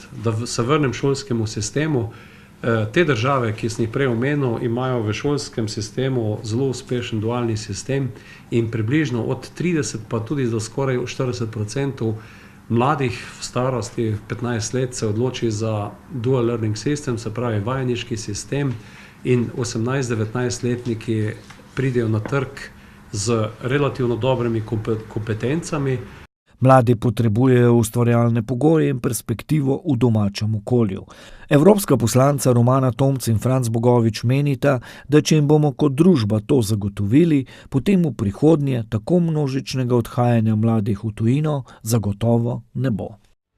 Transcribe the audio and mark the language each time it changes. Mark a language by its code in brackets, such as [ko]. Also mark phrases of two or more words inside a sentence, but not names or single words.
[sl] Da se vrnem šolskemu sistemu. Te države, ki sem jih prej omenil, imajo v šolskem sistemu zelo uspešen dualni sistem in približno od 30 pa tudi do skoraj 40% mladih v starosti 15 let se odloči za [en] dual learning system, [sl] se pravi vajeniški sistem, in 18-19 letniki pridejo na trg z relativno dobrimi kompetencami. Mladi potrebujejo ustvarjalne pogoje in perspektivo v domačem okolju. Evropska poslanca Romana Tomc in Franc Bogovič menita, da če jim bomo kot družba to zagotovili, potem v prihodnje tako množičnega odhajanja mladih v tujino zagotovo ne bo.